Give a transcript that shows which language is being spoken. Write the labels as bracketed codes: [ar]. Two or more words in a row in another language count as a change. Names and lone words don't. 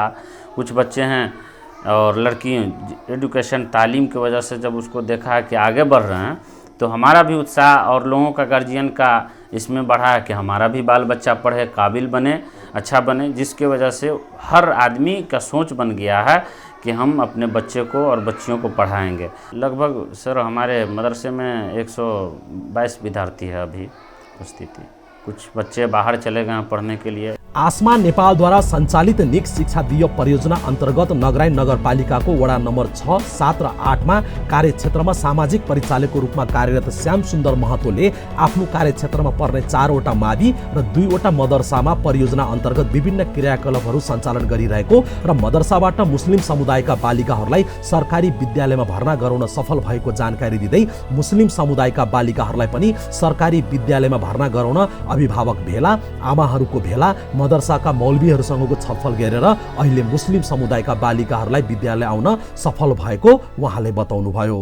[hi] कुछ बच्चे हैं और लड़की एजुकेशन तालीम की वजह से जब उसको देखा है कि आगे बढ़ रहे हैं, तो हमारा भी उत्साह और लोगों का गार्जियन का इसमें बढ़ा है कि हमारा भी बाल बच्चा पढ़े, काबिल बने, अच्छा बने, जिसके वजह से हर आदमी का सोच बन गया है कि हम अपने बच्चे को और बच्चियों को पढ़ाएंगे। लगभग सर हमारे मदरसे में 122 विद्यार्थी है अभी उपस्थिति। कुछ बच्चे बाहर चले गए हैं पढ़ने के लिए। [ne] आसमा नेपालद्वारा सञ्चालित निक शिक्षा दिय परियोजना अन्तर्गत नगराइन नगरपालिकाको वडा नम्बर 6, 7 र 8मा कार्यक्षेत्रमा सामाजिक परिचालकको रूपमा कार्यरत श्याम सुन्दर महतोले आफ्नो कार्यक्षेत्रमा पर्ने 4वटा मावि र 2वटा मदरसामा परियोजना अन्तर्गत विभिन्न क्रियाकलापहरू सञ्चालन गरिरहेको र मदरसाबाट मुस्लिम समुदायका बालिकाहरूलाई सरकारी विद्यालयमा भर्ना गराउन सफल भएको जानकारी दिँदै मुस्लिम समुदायका बालिकाहरूलाई पनि सरकारी विद्यालयमा भर्ना गराउन अभिभावक भेला, आमाहरूको भेला, मदरसाका मौलवीहरूसँगको छलफल गरेर अहिले मुस्लिम समुदायका बालिकाहरूलाई विद्यालय आउन सफल भएको उहाँले बताउनुभयो।